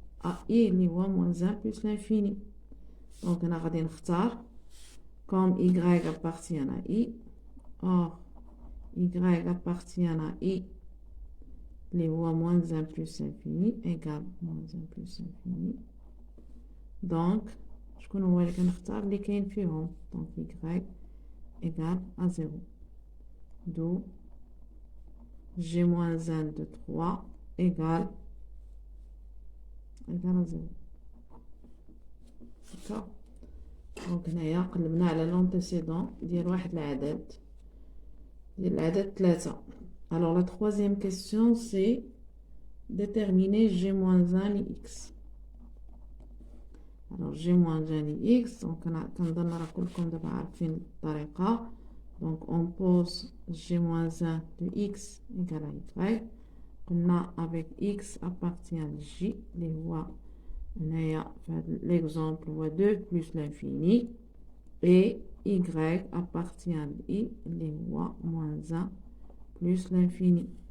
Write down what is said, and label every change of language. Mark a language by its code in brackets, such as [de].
[fr] À I [ar] اللي هو [fr] moins 1 plus l'infini. Donc, [ar] أنا غادي نختار [fr] comme y appartient à I. Or, y appartient à I [ar] اللي هو [fr] moins 1 plus l'infini égale moins 1 plus l'infini. [ar] Donc, شكون هو اللي كنختار اللي كاين فيهم. [fr] Donc, y égale à 0. D'où G-1 de 3 égale à 0. D'accord. [ar] Donc, هنايا قلبنا على l'antécédent ديال واحد العدد ديال العدد 3. [fr] Alors, la troisième question, c'est déterminer G-1 et X. Alors, G-1 et X, donc, [ar] كنظن راه كلكم دابا عارفين الطريقة. [fr] Donc, on pose G-1 de X égale à Y. [ar] قلنا [fr] avec X appartient à J, [ar] اللي هو هنايا في [fr] l'exemple [ar] هو [fr] 2 plus l'infini. Et Y appartient à I, [ar] اللي هو [fr] moins 1 plus l'infini.